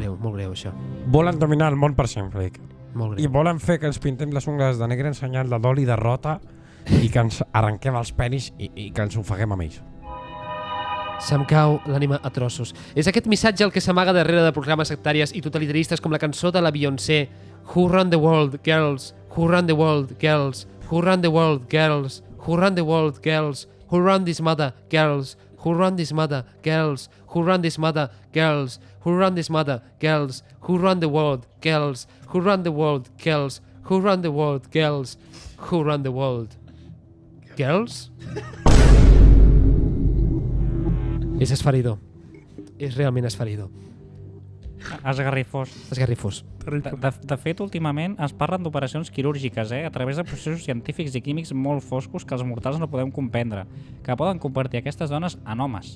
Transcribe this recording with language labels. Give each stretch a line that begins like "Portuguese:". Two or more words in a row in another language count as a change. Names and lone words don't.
Catalan: Volen dominar el món per sempre. Molt i greu. volen fer que ens pintem les ungles de negre en senyal de dol i derrota i que ens arrenquem els penis i que ens ofeguem amb ells. Se'm cau l'ànima a trossos. És aquest missatge el que s'amaga darrere de programes sectàries i totalitaristes com la cançó de la Beyoncé Who Run the World, Girls?
English: Who Run the World, Girls? Who Run the World, Girls? Who Run the World, Girls? Who Run this mother, Girls? Who Run this mother, Girls? Who Run this mother, Girls? Who Run this mother, Girls? Who Run the World, Girls? Who Run the World, Girls? Who Run the World, Girls? Who Run the World, Girls?
Catalan: És esferidor. És realment esferidor. Esgarrifós. Esgarrifós. De fet, últimament es parlen d'operacions quirúrgiques, a través de processos científics i químics molt foscos que els mortals no podem comprendre, que poden convertir aquestes dones en homes.